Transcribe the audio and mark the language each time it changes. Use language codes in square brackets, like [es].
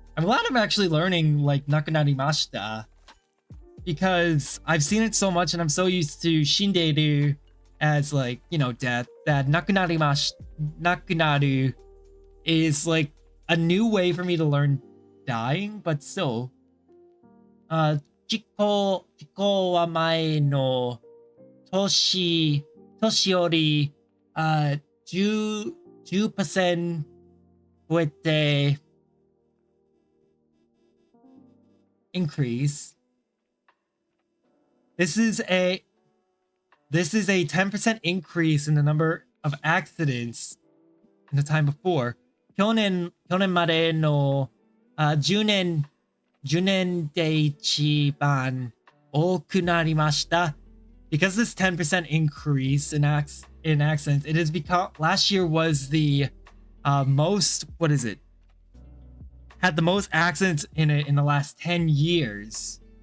[en] I'm glad I'm actually learning like 亡くなりました because I've seen it so much and I'm so used to shinderu as like, you know, death, that 亡くなりまし亡くなる is like a new way for me to learn dying, but still. [ja] 事故は前の年より10% 増えて increase. [en] This is a 10% increase in the number of accidents in the time before. [ja] 去年までの10年で一番多くなりました。 [en] Because this 10% increase in accidents, it has become, last year was the most, what is it? Had the most accidents in it in the last 10 years.